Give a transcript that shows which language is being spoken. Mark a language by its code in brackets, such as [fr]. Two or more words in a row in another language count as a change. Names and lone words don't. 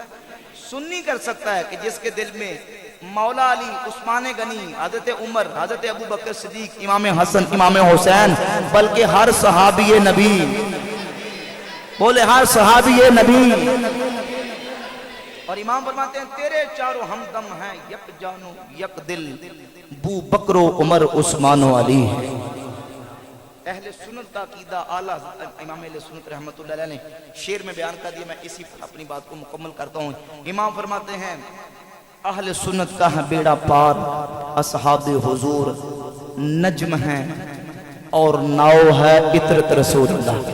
[ur] سنی کر سکتا ہے کہ جس کے دل میں مولا علی، عثمان غنی، حضرت عمر، حضرت ابو بکر صدیق، امام حسن، امام حسین، بلکہ ہر صحابی نبی، بولے ہر صحابی نبی. اور امام فرماتے ہیں تیرے چاروں ہمدم ہیں یک جانو یک دل، بو بکر و عمر عثمان و علی. اہل سنت کا عقیدہ اعلیٰ امام اہل سنت رحمۃ اللہ علیہ نے شعر میں بیان کر دیا. میں اسی اپنی بات کو مکمل کرتا ہوں. امام فرماتے ہیں اہل سنت کا ہے بیڑا پار، اصحاب حضور نجم ہیں اور ناؤ ہے عطرت رسول اللہ.